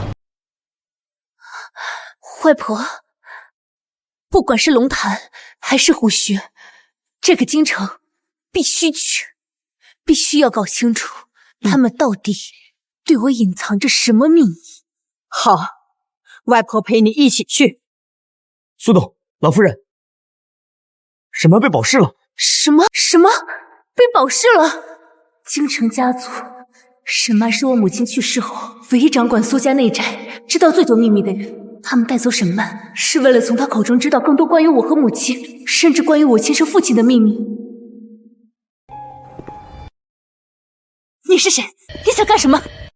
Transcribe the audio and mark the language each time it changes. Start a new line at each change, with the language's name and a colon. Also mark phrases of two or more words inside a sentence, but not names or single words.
Chinese: 外婆，不管是龍潭還是虎穴，這個京城必須去，必須要搞清楚他們到底對我隱藏着什麼秘密。好，外婆陪你一起去。蘇董，老夫人，沈媽被保釋了。什麼被保釋了？京城家族，沈媽是我母親去世後唯一掌管蘇家內宅、知道最多秘密的人。他們帶走沈曼，是為了從她口中知道更多關於我和母親，甚至關於我親生父親的秘密。你是誰？你想幹什麼？